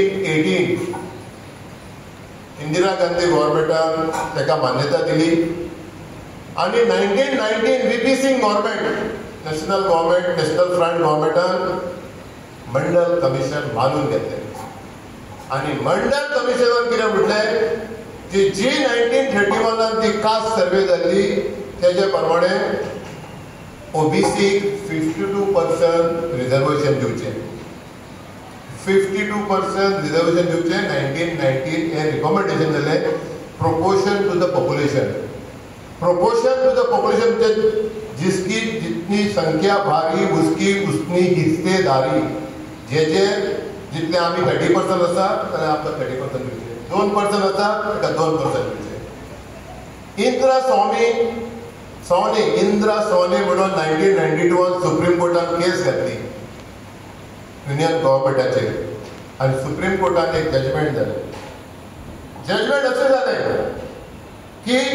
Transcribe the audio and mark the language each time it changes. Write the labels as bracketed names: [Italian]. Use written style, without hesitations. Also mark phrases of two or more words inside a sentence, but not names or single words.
[Konkani] 1918 इंदिरा गांधी गव्हर्मेंटान ताका मान्यता दिली आणि 1919 व्हीपी सिंग गव्हर्मेंट नॅशनल फ्रंट गव्हर्मेंटान मंडल कमिशन मानून घेतले आणि मंडल कमिशनान कितें म्हटलें की जी 1931 ती [English] caste survey [Konkani] जाल्ली तेजे प्रमाणे ओबीसी 52% रिजर्वेशन दिवचे 52% रिजर्वेशन दिवचे 1919 हे रिकमेंडेशन जाले [English] proportion to the population [Hindi] जिसकी जितनी संख्या भारी उसकी उतनी हिस्सेदारी [Konkani] जे जितले आम्ही 30% आसा जाल्यार आमकां 30% दिवचे 2% आसा ताका 2% दिवचे इंदिरा सोनी म्हणून 1992 सुप्रीम कोर्टान केस घातली युनियन गव्हर्मेंटाचेर आणि सुप्रीम कोर्टान एक जजमेंट जालें अशें जालें की